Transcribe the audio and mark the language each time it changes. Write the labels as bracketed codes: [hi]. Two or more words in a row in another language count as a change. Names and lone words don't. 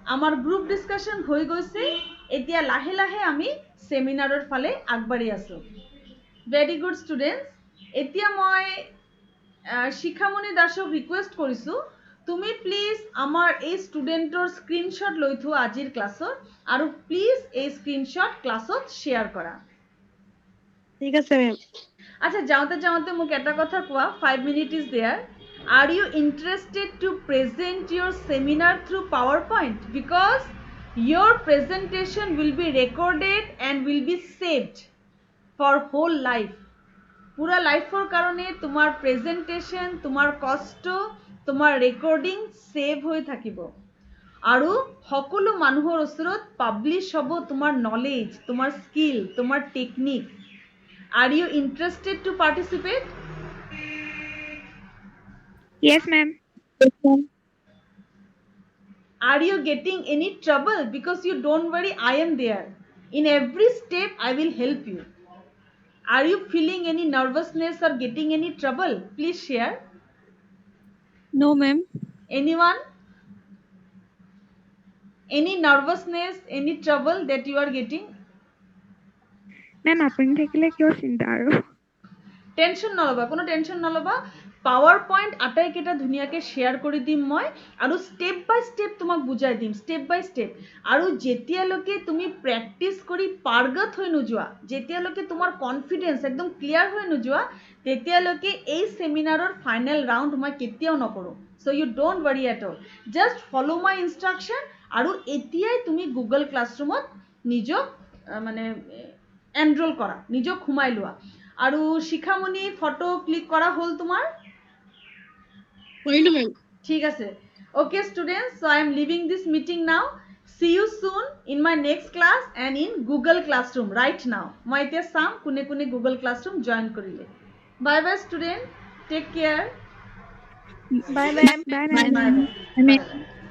[as] আমাৰ গ্ৰুপ ডিসকাশন হৈ গৈছে এতিয়া লাহে লাহে আমি সেমিনাৰৰ ফালে আগবাঢ়ি আছো [en] very good students [as] এতিয়া মই শিখামণি দাসক ৰিকুৱেষ্ট কৰিছো তুমি প্লিজ আমাৰ এই ষ্টুডেন্টৰ স্ক্ৰিনশ্বট লৈ থোৱা আজিৰ ক্লাছত আৰু প্লিজ এই স্ক্ৰিনশ্বট ক্লাছত শ্বেয়াৰ কৰা ঠিক আছে মেম আচ্ছা যাওঁতে যাওঁতে মোক এটা কথা কোৱা [en] 5 minutes is there are you interested to present your seminar through PowerPoint because your presentation will be recorded and will be saved for whole life [as] পুরা লাইফৰ কাৰণে তোমাৰ প্ৰেজেন্টেশন তোমাৰ কষ্ট তোমাৰ ৰেকৰ্ডিং সেভ হৈ থাকিব আৰু সকলো মানুহৰ ওচৰত পাবলিশ হ'ব তোমাৰ নলেজ তোমাৰ স্কিল তোমাৰ টেকনিক [en] Are you interested to participate? Yes, ma'am. Are you getting any trouble? Because you don't worry, I am there. In every step, I will help you. Are you feeling any nervousness or getting any trouble? Please share. No, ma'am. Anyone? Any nervousness, any trouble that you are getting? Ma'am, [as] আপুনি থাকিলে কিয় চিন্তা আৰু টেনশন নলবা কোনো টেনশন নলবা পাৱাৰ পইণ্ট আটাইকেইটা ধুনীয়াকৈ শ্বেয়াৰ কৰি দিম মই আৰু [en] step by step [as] তোমাক বুজাই দিম [en] step by step [as] আৰু যেতিয়ালৈকে তুমি প্ৰেক্টিছ কৰি পাৰ্গত হৈ নোযোৱা যেতিয়ালৈকে তোমাৰ কনফিডেন্স একদম ক্লিয়াৰ হৈ নোযোৱা তেতিয়ালৈকে এই সেমিনাৰৰ [en] final round [as] মই কেতিয়াও নকৰোঁ [en] so you don't worry at all just follow my instruction [as] আৰু এতিয়াই তুমি গুগল ক্লাছৰুমত নিজক মানে এনৰোল কৰা নিজক সোমাই লোৱা আৰু শিখামণি ফটো ক্লিক কৰা হল তোমাৰ কৰিলো মেম ঠিক আছে [en] okay students so I am leaving this meeting now see you soon in my next class and in Google Classroom right now [as] মই এতিয়া চাম কোনে কোনে Google Classroom join কৰিলে [en] bye bye student take care bye bye bye bye